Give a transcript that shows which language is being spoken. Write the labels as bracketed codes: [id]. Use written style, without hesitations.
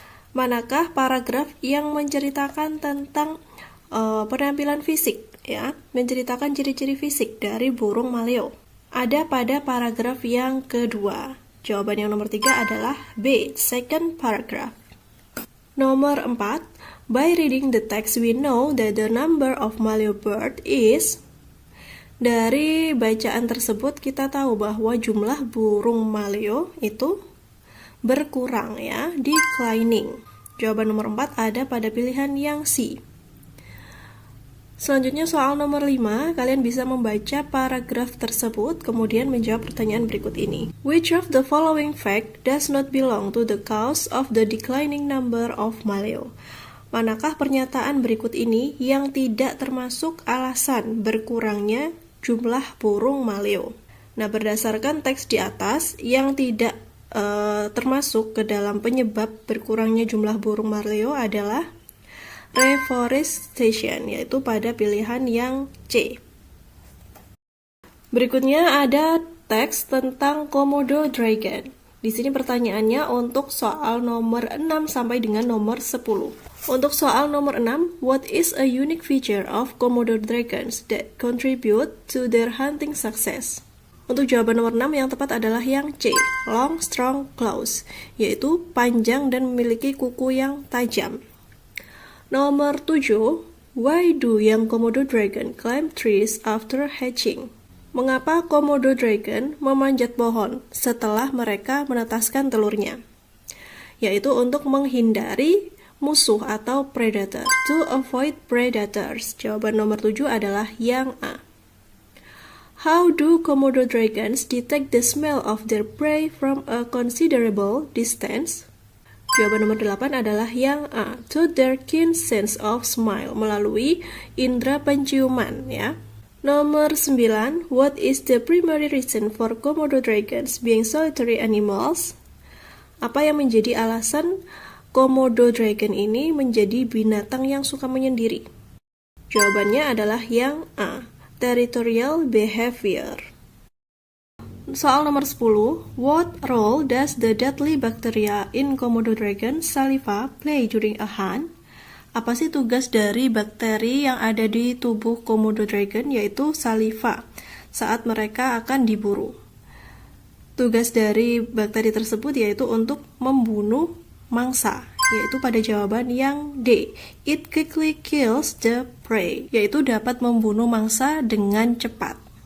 [id] Manakah paragraf yang menceritakan tentang penampilan fisik ya, menceritakan ciri-ciri fisik dari burung maleo? Ada pada paragraf yang kedua. Jawaban yang nomor 3 adalah B, [en] second paragraph. [id] Nomor 4, [en] by reading the text we know that the number of maleo bird is. [id] Dari bacaan tersebut kita tahu bahwa jumlah burung maleo itu berkurang ya, declining. Jawaban nomor 4 ada pada pilihan yang C. Selanjutnya soal nomor 5, kalian bisa membaca paragraf tersebut, kemudian menjawab pertanyaan berikut ini. [en] Which of the following fact does not belong to the cause of the declining number of maleo? [id] Manakah pernyataan berikut ini yang tidak termasuk alasan berkurangnya jumlah burung maleo? Nah, berdasarkan teks di atas, yang tidak termasuk ke dalam penyebab berkurangnya jumlah burung maleo adalah reforestation, yaitu pada pilihan yang C. Berikutnya ada teks tentang Komodo dragon. Di sini pertanyaannya untuk soal nomor 6 sampai dengan nomor 10. Untuk soal nomor 6, [en] what is a unique feature of Komodo dragons that contribute to their hunting success? [id] Untuk jawaban nomor 6 yang tepat adalah yang C, [en] long strong claws, [id] yaitu panjang dan memiliki kuku yang tajam. Nomor 7, [en] why do young Komodo dragon climb trees after hatching? [id] Mengapa Komodo dragon memanjat pohon setelah mereka menetaskan telurnya? Yaitu untuk menghindari musuh atau predator, [en] to avoid predators. [id] Jawaban nomor 7 adalah yang A. [en] How do Komodo dragons detect the smell of their prey from a considerable distance? [id] Jawaban nomor 8 adalah yang A, [en] to their keen sense of smell, [id] melalui indera penciuman ya. Nomor 9, [en] what is the primary reason for Komodo dragons being solitary animals? [id] Apa yang menjadi alasan Komodo dragon ini menjadi binatang yang suka menyendiri? Jawabannya adalah yang A, territorial behavior. Soal nomor 10, [en] what role does the deadly bacteria in Komodo dragon saliva play during a hunt? [id] Apa sih tugas dari bakteri yang ada di tubuh Komodo dragon, yaitu saliva, saat mereka akan diburu? Tugas dari bakteri tersebut yaitu untuk membunuh mangsa, yaitu pada jawaban yang D, [en] it quickly kills the prey, [id] yaitu dapat membunuh mangsa dengan cepat.